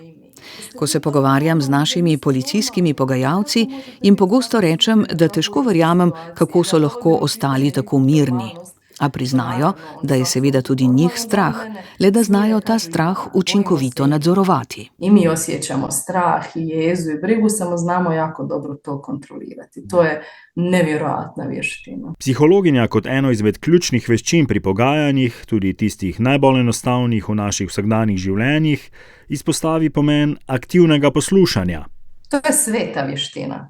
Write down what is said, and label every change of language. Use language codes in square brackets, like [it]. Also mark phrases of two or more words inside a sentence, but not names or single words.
[sl] Ko se pogovarjam z našimi policijskimi pogajalci, jim pogosto rečem, da težko verjamem, kako so lahko ostali tako mirni. A priznajo, da je seveda tudi njih strah, le da znajo ta strah učinkovito nadzorovati. [hr] I mi osjećamo strah i jezu i brigu, samo znamo jako dobro to kontrolirati. To je nevjerojatna vještina. [sl] Psihologinja kot eno izmed ključnih veščin pri pogajanjih, tudi tistih najbolj enostavnih v naših vsakdanjih življenjih, izpostavi pomen aktivnega poslušanja. [hr] To je sveta vještina.